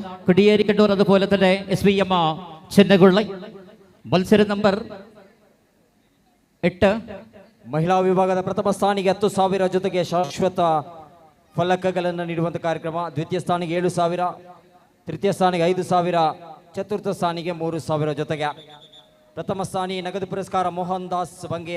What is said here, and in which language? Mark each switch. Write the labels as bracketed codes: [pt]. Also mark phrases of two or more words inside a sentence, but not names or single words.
[ml] കൊടിയേരി കണ്ണൂർ അതുപോലെ തന്നെ SVM ചെന്നകുള്ളി. മത്സര നമ്പർ 8. [kn] ಮಹಿಳಾ ವಿಭಾಗದ ಪ್ರಥಮ ಸ್ಥಾನಿಗೆ 10,000 ಜೊತೆಗೆ ಶಾಶ್ವತ ಫಲಕಗಳನ್ನು ನೀಡುವಂಥ ಕಾರ್ಯಕ್ರಮ. ದ್ವಿತೀಯ ಸ್ಥಾನಿಗೆ 7,000, ತೃತೀಯ ಸ್ಥಾನಿಗೆ 5,000, ಚತುರ್ಥ ಸ್ಥಾನಿಗೆ 3,000 ಜೊತೆಗೆ. ಪ್ರಥಮ ಸ್ಥಾನಿ ನಗದು ಪುರಸ್ಕಾರ ಮೋಹನ್ ದಾಸ್ ಬಂಗೇರ.